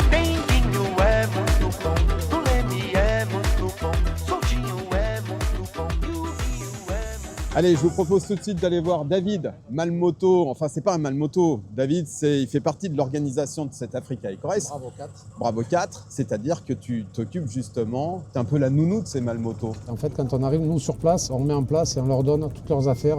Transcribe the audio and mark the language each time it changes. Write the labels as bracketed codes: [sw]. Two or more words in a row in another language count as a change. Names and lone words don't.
[pt] Denguinho é muito bom, o Leme é muito bom, Soltinho é muito bom e o Rio é muito [fr] Allez, je vous propose tout de suite d'aller voir David Malmoto. Enfin, c'est pas un Malmoto. David, il fait partie de l'organisation de cette Africa Eco Race. Bravo 4. Bravo 4, c'est-à-dire que tu t'occupes justement, tu es un peu la nounou de ces Malmotos. En fait, quand on arrive, nous, sur place, on met en place et on leur donne toutes leurs affaires.